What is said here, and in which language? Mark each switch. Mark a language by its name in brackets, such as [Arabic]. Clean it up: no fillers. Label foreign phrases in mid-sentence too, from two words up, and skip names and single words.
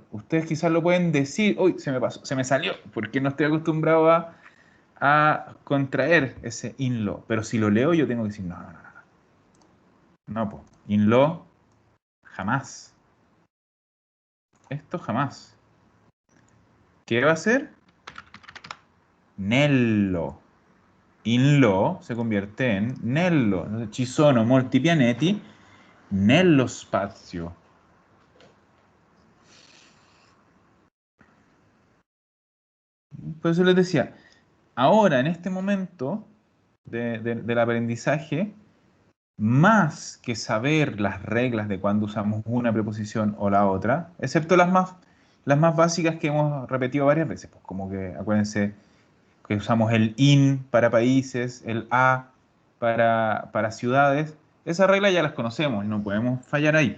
[Spanish] Ustedes quizás lo pueden decir, uy, se me pasó, se me salió, porque no estoy acostumbrado a contraer ese [Italian] in lo. [Spanish] Pero si lo leo, yo tengo que decir, no. No, pues, [Italian] in lo, [Spanish] jamás. Esto jamás. ¿Qué va a ser? Nello. [Italian] In lo [Spanish] se convierte en nello. [Italian] Entonces, ci sono molti pianeti nello spazio. [Spanish] Por eso les decía, ahora, en este momento del aprendizaje, más que saber las reglas de cuándo usamos una preposición o la otra, excepto las más básicas que hemos repetido varias veces, pues como que, acuérdense, que usamos el in para países, el a para ciudades, esas reglas ya las conocemos y no podemos fallar ahí.